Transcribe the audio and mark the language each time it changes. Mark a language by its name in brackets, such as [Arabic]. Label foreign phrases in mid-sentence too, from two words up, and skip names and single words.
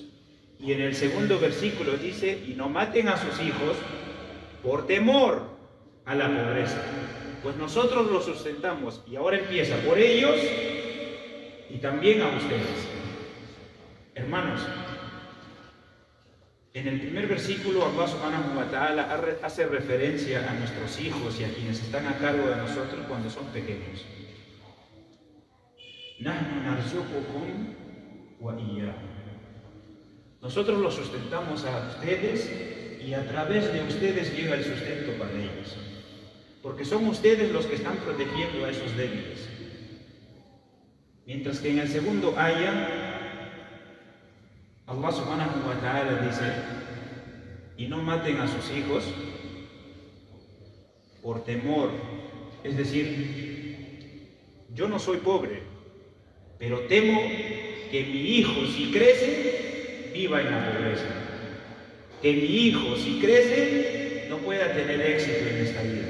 [Spanish] Y en el segundo versículo dice: y no maten a sus hijos por temor a la pobreza, pues nosotros los sustentamos. Y ahora empieza por ellos y también a ustedes. Hermanos, en el primer versículo Allah [Arabic] سبحانه وتعالى [Spanish] hace referencia a nuestros hijos y a quienes están a cargo de nosotros cuando son pequeños. [Arabic] نحن نرزقكم وإياهم. [Spanish] Nosotros los sustentamos a ustedes y a través de ustedes llega el sustento para ellos. Porque son ustedes los que están protegiendo a esos débiles. Mientras que en el segundo ayah, Allah [Arabic] سبحانه وتعالى [Spanish] dice: y no maten a sus hijos por temor. Es decir, yo no soy pobre, pero temo que mi hijo, si crece, viva en la pobreza. Que mi hijo, si crece, no pueda tener éxito en esta vida.